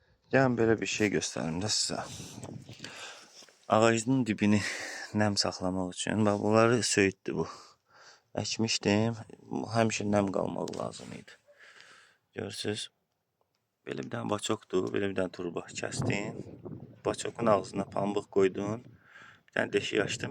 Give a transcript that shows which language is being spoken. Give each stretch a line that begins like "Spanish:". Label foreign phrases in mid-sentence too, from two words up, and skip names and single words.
Turkish: Yani böyle bir şey göstereyim de size.
Azerbaijani: Ağacın dibini nem saxlamaq üçün bax bunları söyüddü bu. Əkmişdim. Həmişə nem qalmaq lazım idi. Görürsüz. Belə bir dənə baçokdur, belə bir dənə turba kəsdim. Baçokun ağzına pambıq qoydum. Bir dənə deşik açdım.